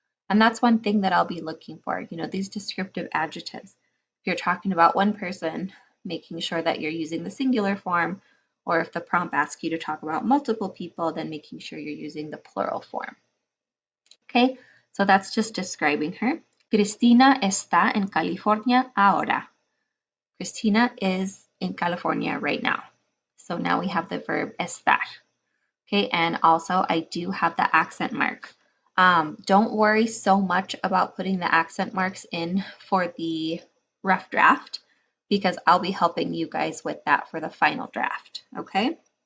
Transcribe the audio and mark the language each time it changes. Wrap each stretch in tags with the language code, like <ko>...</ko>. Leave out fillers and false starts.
<en>And that's one thing that I'll be looking for, these descriptive adjectives. If you're talking about one person, making sure that you're using the singular form, or if the prompt asks you to talk about multiple people, then making sure you're using the plural form. Okay, so that's just describing her.</en> <es>Cristina está en California ahora.</es> <en>Cristina is in California right now. So now we have the verb estar. Okay, and also I do have the accent mark. Don't worry so much about putting the accent marks in for the rough draft because I'll be helping you guys with that for the final draft, okay?</en>